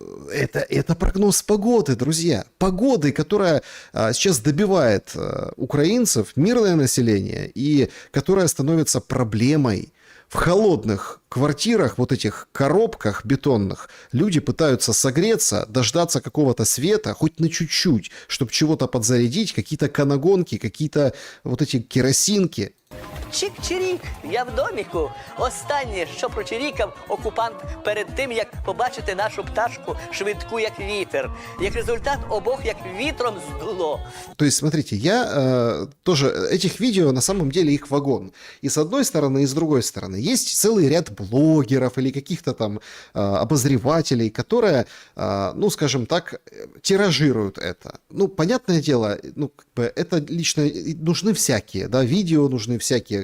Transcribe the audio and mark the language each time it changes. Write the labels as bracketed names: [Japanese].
[Russian] Это прогноз погоды, друзья. Погоды, которая сейчас добивает украинцев, мирное население, и которая становится проблемой. В холодных квартирах, вот этих коробках бетонных, люди пытаются согреться, дождаться какого-то света, хоть на чуть-чуть, чтобы чего-то подзарядить, какие-то канагонки, какие-то вот эти керосинки. [Ukrainian] Чик-чирік, я в доміку. Останнє, що прочирікав окупант перед тим, як побачити нашу пташку швидку, як вітер. Як результат, обох як вітром здуло. [Russian] То есть, смотрите, я тоже... Этих видео, на самом деле, их вагон. И с одной стороны, и с другой стороны. Есть целый ряд блогеров или каких-то там обозревателей, которые, ну, скажем так, тиражируют это. Ну, понятное дело, ну, как бы это лично... Нужны всякие, да, видео нужны всякие.